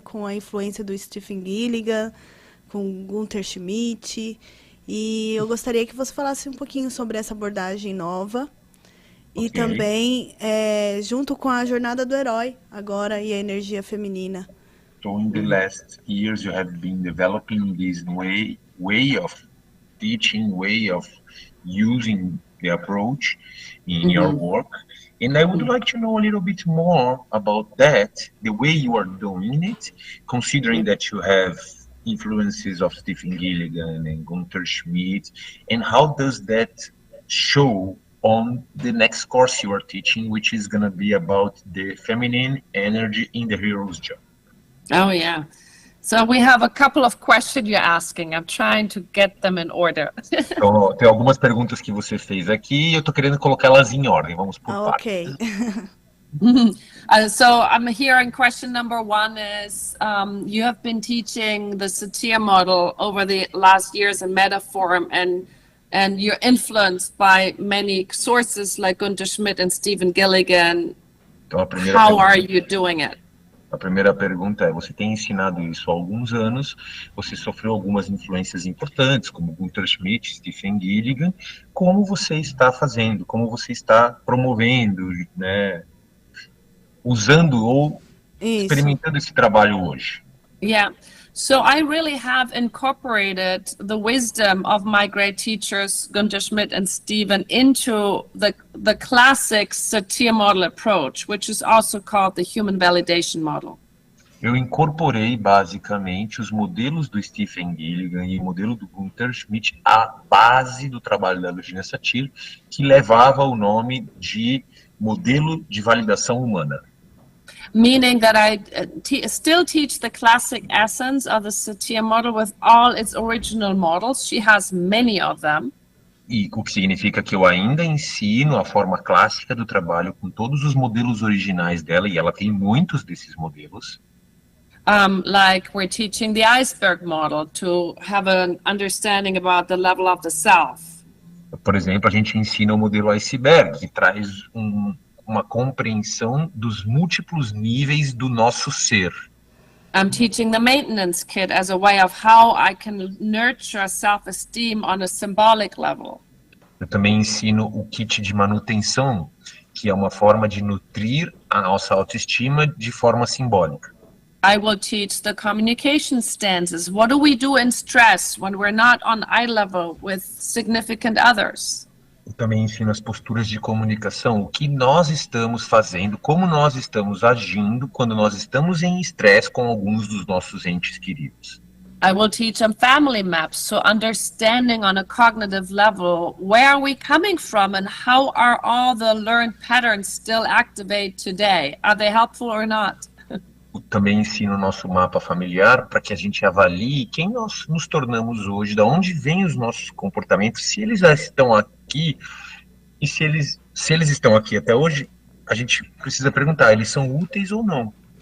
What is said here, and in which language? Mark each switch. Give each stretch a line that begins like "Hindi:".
Portuguese: Com a influência do Stephen Gilligan, com Gunther Schmidt. E eu gostaria que você falasse um pouquinho sobre essa abordagem nova. E também junto com a jornada do herói agora e a energia feminina.
English: So in the last years you have been developing this way of teaching, way of using the approach in your work. And I would like to know a little bit more about that, the way you are doing it, considering that you have influences of Stephen Gilligan and Gunther Schmidt, and how does that show on the next course you are teaching, which is going to be about the feminine energy in the hero's job. Oh, yeah. So we have a couple of questions you're asking. I'm trying to get them in order.
Portuguese: Então, tem algumas perguntas que você fez aqui e eu tô querendo colocá-las em ordem. Vamos por partes. Ok.
English: So I'm hearing question number one is, you have been teaching the Satir model over the last years in Metaforum, and you're influenced by many sources like Gunther Schmidt and Stephen Gilligan.
Portuguese: Então,
English: How are you doing it?
Portuguese: A primeira pergunta é, você tem ensinado isso há alguns anos, você sofreu algumas influências importantes, como Gunther Schmidt, Stephen Gilligan, como você está fazendo, como você está promovendo, né, usando ou experimentando esse trabalho hoje? Yeah.
English: So I really have incorporated the wisdom of my great teachers, Gunther Schmidt and Stephen, into the classic Satir model approach, which is also called the human validation model.
Portuguese: Eu incorporei basicamente os modelos do Stephen Gilligan e o modelo do Gunther Schmidt à base do trabalho da Virginia Satir, que levava o nome de modelo de validação humana.
English: Meaning that I still teach the classic essence of the Satir model with all its original models. She has many of them.
Portuguese: E o que significa que eu ainda ensino a forma clássica do trabalho com todos os modelos originais dela, e ela tem muitos desses modelos.
English: Like we're teaching the iceberg model to have an understanding about the level of the self.
Portuguese: Por exemplo, a gente ensina o modelo iceberg, que traz uma compreensão dos múltiplos níveis do nosso ser.
English: I'm teaching the maintenance kit as a way of how I can nurture self-esteem on a symbolic level.
Portuguese: Eu também ensino o kit de manutenção, que é uma forma de nutrir a nossa autoestima de forma simbólica.
English: I will teach the communication stances. What do we do in stress when we're not on eye level with significant others?
Portuguese: Eu também ensino as posturas de comunicação, o que nós estamos fazendo, como nós estamos agindo quando nós estamos em estresse com alguns dos nossos entes queridos.
English: I will teach them family maps, so understanding on a cognitive level, where are we coming from and how are all the learned patterns still activate today? Are they helpful or not?
Portuguese: Eu também ensino o nosso mapa familiar para que a gente avalie quem nós nos tornamos hoje, de onde vêm os nossos comportamentos, se eles já estão aqui, e se eles estão aqui até hoje, a gente precisa perguntar, eles são úteis ou não?